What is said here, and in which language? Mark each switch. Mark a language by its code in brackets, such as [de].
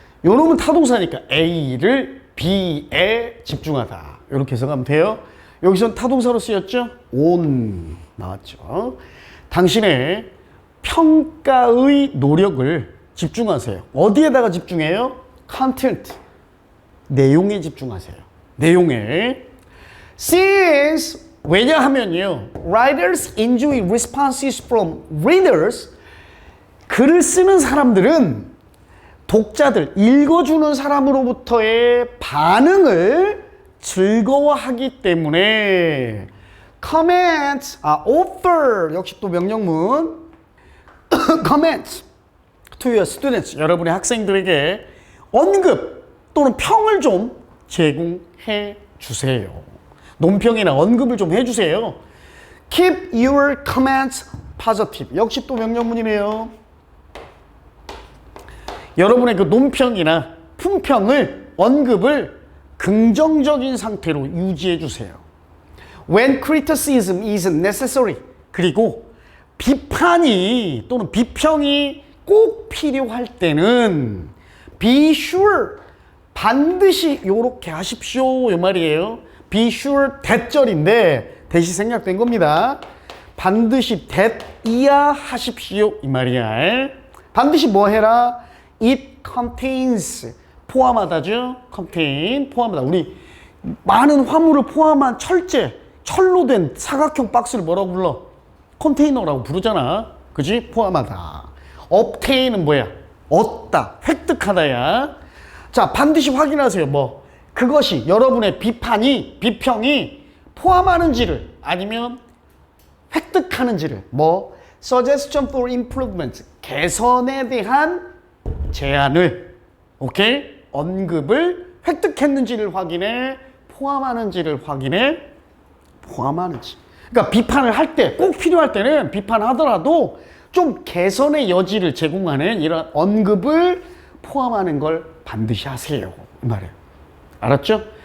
[ko] 요 놈은 타동사니까 A를 B에 집중하다 이렇게 해석하면 돼요. 여기선 타동사로 쓰였죠? on 나왔죠. 당신의 평가의 노력을 집중하세요. 어디에다가 집중해요? content, 내용에 집중하세요. 내용에. [en] Since, [ko] 왜냐하면요, [en] writers enjoy responses from readers. [ko] 글을 쓰는 사람들은 독자들, 읽어주는 사람으로부터의 반응을 즐거워하기 때문에 comment, offer, 역시 또 명령문 [en] comment to your students, [ko] 여러분의 언급 또는 평을 좀 제공해 주세요. 논평이나 언급을 좀 해주세요. [en] Keep your comments positive. [ko] 역시 또 명령문이네요. 여러분의 그 논평이나 품평을, 언급을 긍정적인 상태로 유지해 주세요. [en] When criticism is necessary. [ko] 그리고 비판이 또는 비평이 꼭 필요할 때는 [en] be sure. [ko] 반드시 요렇게 하십시오. 이 말이에요. [en] be sure [ko] 대절인데 대시 생략된 겁니다. 반드시 that이야 하십시오. 이 말이야. 반드시 뭐 해라? [en] It contains. [ko] 포함하다죠. contain. 포함하다. 우리 많은 화물을 포함한 철제, 철로 된 사각형 박스를 뭐라고 불러? 컨테이너라고 부르잖아. 그지? 포함하다. obtain은 뭐야? 얻다. 획득하다야. 자, 반드시 확인하세요. 뭐 그것이 여러분의 비판이, 비평이 포함하는지를 아니면 획득하는지를. [en] 뭐 suggestion for improvement. [ko] 개선에 대한 제안을, 오케이? 언급을 획득했는지를 확인해. 포함하는지를 확인해. 포함하는지. 그러니까 비판을 할 때, 꼭 필요할 때는 비판하더라도 좀 개선의 여지를 제공하는 이런 언급을 포함하는 걸 반드시 하세요. 이 말이에요. 알았죠?